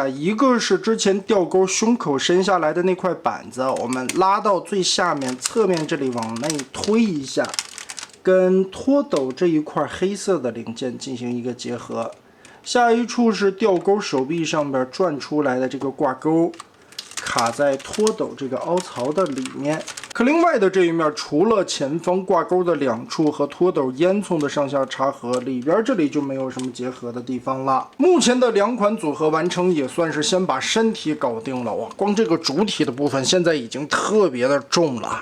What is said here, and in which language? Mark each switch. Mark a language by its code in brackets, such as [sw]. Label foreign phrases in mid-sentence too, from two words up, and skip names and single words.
[zh] 一個是之前吊鈎胸口伸下來的那塊板子，我們拉到最下面，側面這裡往內推一下，跟拖斗這一塊黑色的零件進行一個結合。下一處是吊鈎手臂上邊轉出來的這個掛鈎，卡在拖斗這個凹槽的裡面。可另外的這一面，除了前方掛鈎的兩處和拖斗煙囪的上下插合，裡邊這裡就沒有什麼結合的地方了。目前的兩款組合完成，也算是先把身體搞定了。哇，光這個主體的部分現在已經特別的重了。